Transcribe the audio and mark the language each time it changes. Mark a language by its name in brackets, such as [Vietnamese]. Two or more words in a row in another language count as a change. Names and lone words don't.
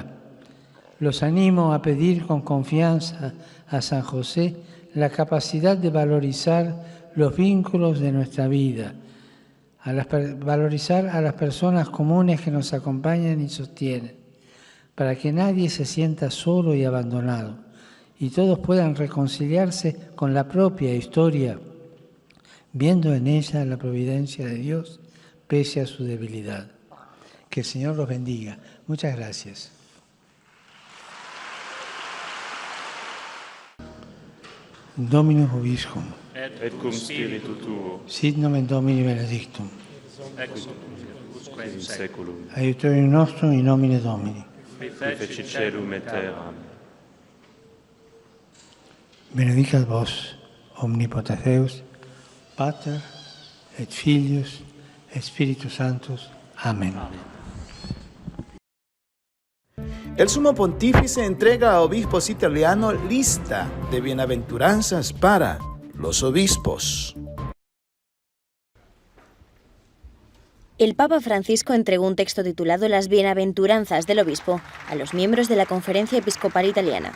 [Spanish] Los animo a pedir con confianza a San José la capacidad de valorizar los vínculos de nuestra vida, valorizar a las personas comunes que nos acompañan y sostienen, para que nadie se sienta solo y abandonado, y todos puedan reconciliarse con la propia historia, viendo en ella la providencia de Dios, pese a su debilidad. Que el Señor los bendiga. Muchas gracias. [Latin] Dominus vobiscum. Et cum spiritu tuo. Sit nomen Domini benedictum. Ex hoc in saeculum. Aiutorium nostrum in nomine Domini. Qui fecit caelum et terram. Benedicat vos, omnipotens Deus, Pater et Filius et Spiritus Sanctus. [Spanish] Amén. El sumo pontífice entrega a obispos italianos lista de bienaventuranzas para los obispos. El Papa Francisco entregó un texto titulado Las bienaventuranzas del obispo a los miembros de la Conferencia Episcopal Italiana.